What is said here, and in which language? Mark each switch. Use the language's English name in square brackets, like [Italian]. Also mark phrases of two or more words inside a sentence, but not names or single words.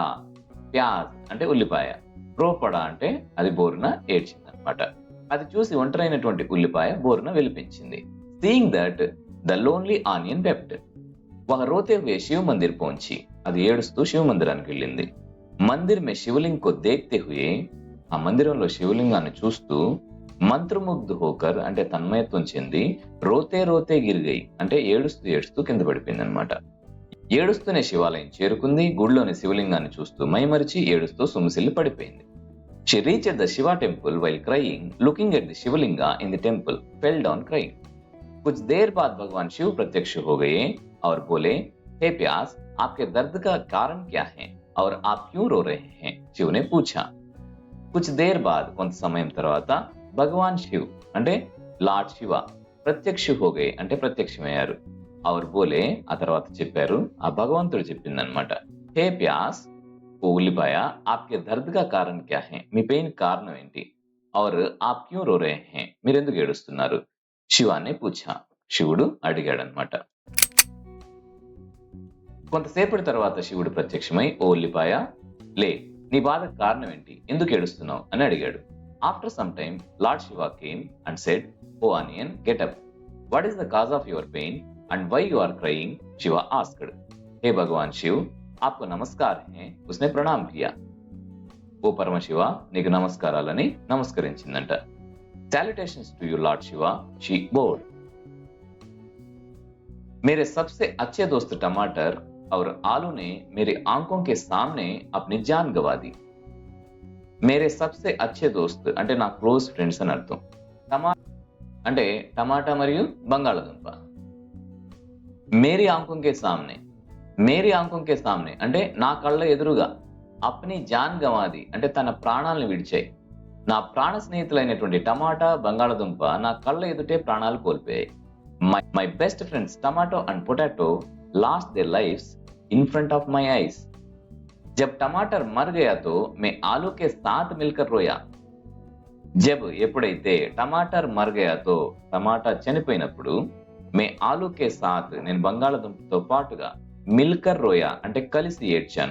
[Telugu] ప్యాజ్ అంటే ఉల్లిపాయ, రోపడా అంటే అది బోరున ఏడ్చింది అనమాట. అది చూసి ఒంటరైనటువంటి ఉల్లిపాయ బోరున విలిపించింది. [English] Seeing that the lonely onion wept. [Hindi] वह रोते हुए शिव मंदिर पहुंची [Telugu] అది ఏడుస్తూ శివ మందిరానికి వెళ్ళింది. [Hindi] मंदिर में शिवलिंग को देखते हुए [Telugu] ఆ మందిరంలో శివలింగాన్ని చూస్తూ [Hindi] मंत्रमुग्ध होकर [Telugu] అంటే తన్మయత్వం చెంది [Hindi] रोते रोते गिर गई [Telugu] అంటే ఏడుస్తూ ఏడుస్తూ కింద పడిపోయింది అనమాట. ఏడుస్తూనే శివాలయం చేరుకుంది. గుడిలోని శివలింగాన్ని చూస్తూ మైమరిచి ఏడుస్తూ సుమసిల్లి పడిపోయింది. [English] She reached the Shiva temple while crying, looking at the शिवलिंगा in the temple, fell down crying. [Hindi] कुछ देर बाद भगवान शिव प्रत्यक्ष हो गए और बोले, हे प्यास, आपके दर्द का कारण क्या है और आप क्यों रो रहे हैं? शिव ने पूछा. कुछ देर बाद [Telugu] కొంత సమయం తర్వాత భగవాన్ శివ్ అంటే లార్డ్ శివ [Hindi] प्रत्यक्ष हो गए [Telugu] అంటే ప్రత్యక్షమయ్యారు. [Hindi] और बोले [Telugu] ఆ తర్వాత చెప్పారు, ఆ భగవంతుడు చెప్పిందనమాట. [Hindi] हे प्यास [Telugu] ఓ ఉల్లిపాయ, [Hindi] आपके दर्द का कारण क्या है, [Telugu] మీ పెయిన్ కారణం ఏంటి? [Hindi] और आप क्यों रो रहे हैं, [Telugu] మీరు ఎందుకు ఏడుస్తున్నారు? [Hindi] शिव ने पूछा. [Telugu] శివుడు అడిగాడనమాట. కొంతసేపటి తర్వాత శివుడు ప్రత్యక్షమై, ఓ ఉల్లిపాయ, లే, నీ బాధకు కారణం ఏంటి, ఎందుకు ఏడుస్తున్నావు అని అడిగాడు. [English] After some time Lord Shiva came and said, O onion, Get up, what is the cause of your pain and why you are crying? Shiva asked. [Hindi] हे भगवान शिव, आपको नमस्कार है. उसने प्रणाम किया. [Telugu] ఓ పరమశివ, నీకు నమస్కారాలని నమస్కరించిందంట. [English] Salutations to you Lord Shiva, she bowed. [Hindi] मेरे सबसे अच्छे दोस्त टमाटर और आलू ने मेरी आंखों के सामने अपनी जान गवा दी. मेरे सबसे अच्छे दोस्त [Telugu] అంటే నా [English] close friends [Telugu] అని అర్థం. అంటే టమాటా మరియు బంగాళదుంప. [Hindi] मेरी आंखों के सामने, मेरी आंखों के सामने [Telugu] అంటే నా కళ్ళ ఎదురుగా, [Hindi] अपनी जान गवा दी [Telugu] అంటే తన ప్రాణాలను విడిచాయి. నా ప్రాణ స్నేహితులైనటువంటి టమాటా, బంగాళదుంప నా కళ్ళ ఎదుటే ప్రాణాలు కోల్పోయాయి. [English] My best friends tomato and potato lost their lives in front of my eyes. [Hindi] जब टमाटर मर गया तो मैं आलू के साथ मिलकर रोया. जब ఎప్పుడైతే टमाटर मर गया तो [Telugu] టమాటా చనిపోయినప్పుడు, [Hindi] मैं आलू के साथ [Telugu] నేను బంగాళదుంపతో పాటుగా, [Hindi] मिलकर रोया [Telugu] అంటే కలిసి ఏడ్చాను.